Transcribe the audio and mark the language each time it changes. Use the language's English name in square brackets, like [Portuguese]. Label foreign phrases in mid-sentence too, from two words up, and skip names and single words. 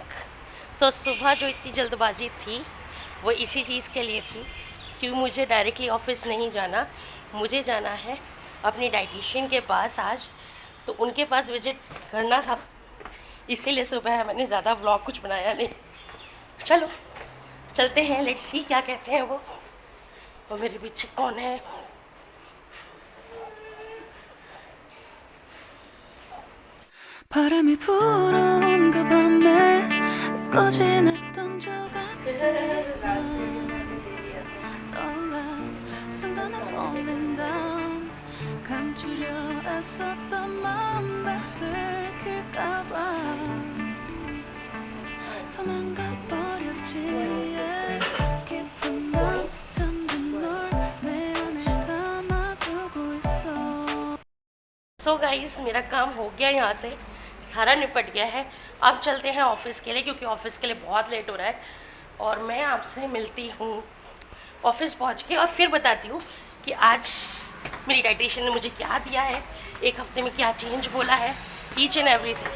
[Hindi] तो सुबह जो इतनी जल्दबाजी थी वो इसी चीज़ के लिए थी कि मुझे डायरेक्टली ऑफिस नहीं जाना, मुझे जाना है अपनी डाइटिशियन के पास आज, तो उनके पास विजिट करना था, इसीलिए सुबह मैंने ज़्यादा व्लॉग कुछ बनाया नहीं। चलो चलते हैं, [English] let's see [Hindi] क्या कहते हैं वो मेरे पीछे कौन है। [Korean] 바람이 불어온 그 밤에 꺼진 했던 조각들이 떠올라 순간에 [English] falling down [Korean] 감추려 애썼던 마음 다 들킬까봐 도망가 버렸지 깊은 밤 잠든 널 내 안에 담아두고 있어। [English] so guys, [Hindi] मेरा काम हो गया, यहाँ से सारा निपट गया है। अब चलते हैं ऑफिस के लिए, क्योंकि ऑफिस के लिए बहुत लेट हो रहा है। और मैं आपसे मिलती हूँ ऑफिस पहुँच के और फिर बताती हूँ कि आज मेरी डाइटिशियन ने मुझे क्या दिया है, एक हफ्ते में क्या चेंज बोला है, [English] each and everything.